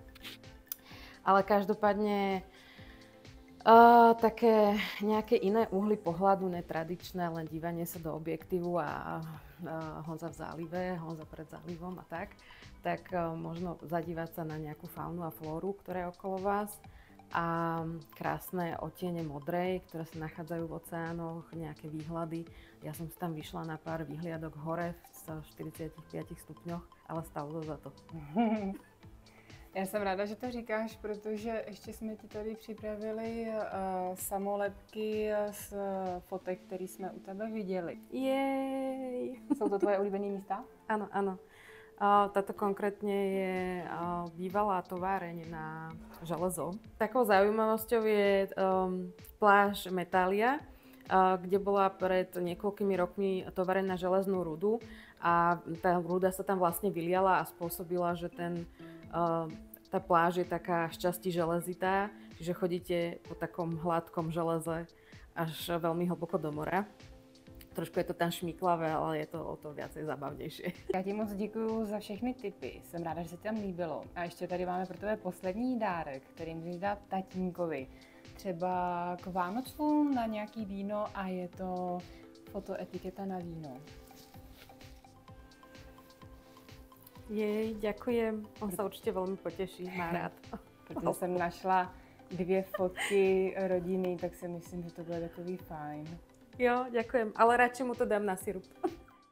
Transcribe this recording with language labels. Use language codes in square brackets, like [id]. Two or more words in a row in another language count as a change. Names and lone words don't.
[sk] Ale každopádne také nejaké iné uhly pohľadu, netradičné, len dívanie sa do objektívu a Honza v zálive, Honza pred zálivom a tak možno zadívať sa na nejakú faunu a flóru, ktorá je okolo vás. A krásne odtiene modrej, ktoré sa nachádzajú v oceánoch, nejaké výhľady. Ja som si tam vyšla na pár výhliadok hore v 45 stupňoch, ale stalo to za to. [cs] Já jsem ráda, že to říkáš, protože ještě jsme ti tady připravili samolepky z fotek, které jsme u tebe viděli. [sk] Jej! [cs] Jsou to tvoje oblíbené místa? [sk] Áno, áno. Táto konkrétne je bývalá továreň na železo. Takou zaujímavosťou je pláž Metália, kde bola pred niekoľkými rokmi továreň na železnú rudu a tá ruda sa tam vlastne vyliala a spôsobila, že tá pláž je taká šťastí železitá, čiže chodíte po takom hladkom železe až veľmi hlboko do mora. Trošku je to tam šmiklavé, ale je to o to viacej zabavnější. [cs] Já ti moc děkuju za všechny tipy, jsem ráda, že se ti tam líbilo. A ještě tady máme pro tebe poslední dárek, který můžeš dát tatínkovi. Třeba k Vánocům na nějaký víno a je to fotoetiketa na víno. [sk] Jej, ďakujem. On sa určite veľmi poteší, má rád. [cs] Protože jsem našla 2 fotky rodiny, tak si myslím, že to bude takový fajn. [sk] Jo, ďakujem, ale radšej mu to dám na sirup.